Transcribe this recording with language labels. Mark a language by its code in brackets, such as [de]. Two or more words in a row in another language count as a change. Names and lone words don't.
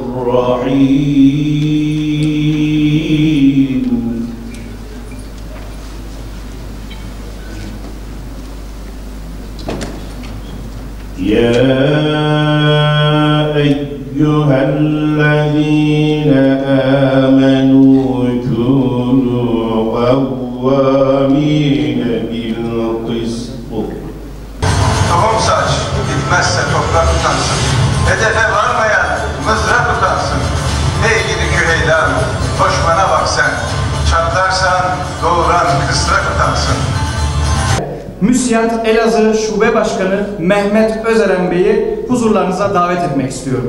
[ar] الرحيم يا أيها الذين آمنوا كونوا قوامين بالقسط. [tr] Tohum saç, gitmezse toprak utansın. Hedefe varmayan mızrak utansın. Hey gidi küheylan, koşmana bak sen. Çatlarsan doğuran kısrak utansın. MÜSİAD Elazığ Şube Başkanı Mehmet Özeren Bey'i huzurlarınıza davet etmek istiyorum.